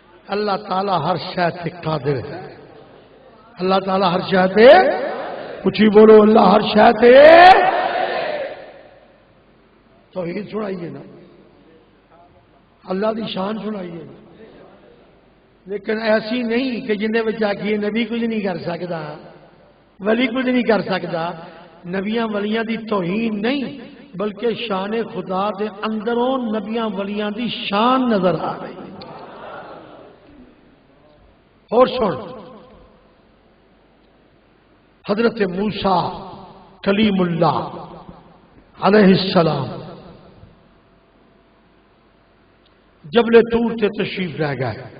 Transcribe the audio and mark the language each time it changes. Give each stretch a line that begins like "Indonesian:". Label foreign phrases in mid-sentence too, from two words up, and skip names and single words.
Punjabi: اللہ تعالی ہر شے تے قادر ہے. اللہ تعالی ہر شے تے اچھی بولو اللہ ہر شے تے توحید سنائیے نا اللہ دی شان سنائیے نا لیکن ایسی نہیں کہ جن دے وچ آکھیے نبی کچھ نہیں کر سکتا ولی کچھ نہیں کر سکتا. نبیاں ولیاں دی توہین نہیں بلکہ شان خدا دے اندروں نبیاں ولیاں دی شان نظر آ رہی ہے.
Urdu: اور سن حضرت موسیٰ کلیم اللہ علیہ السلام جبل طور سے تشریف رہ گئے.